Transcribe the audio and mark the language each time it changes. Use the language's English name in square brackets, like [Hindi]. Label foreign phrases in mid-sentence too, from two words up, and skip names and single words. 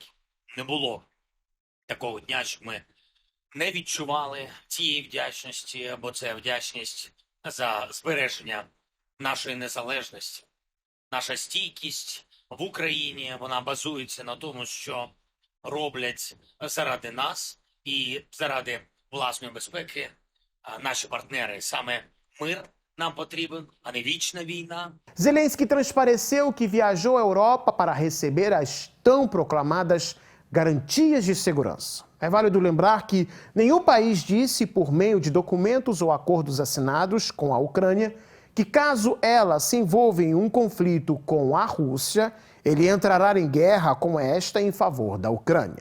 [Ukrainian] Не було такого дня, щоб ми не відчували цієї вдячності, бо це вдячність за збереження нашої незалежності. Наша стійкість в Україні, вона базується на тому, що роблять заради нас і заради власної безпеки наші партнери. Саме мир нам потрібен, а не вічна війна. [Portuguese] Zelensky transpareceu que viajou à Europa para receber as tão proclamadas garantias de segurança. É válido lembrar que nenhum país disse, por meio de documentos ou acordos assinados com a Ucrânia, que caso ela se envolva em um conflito com a Rússia, ele entrará em guerra com esta em favor da Ucrânia.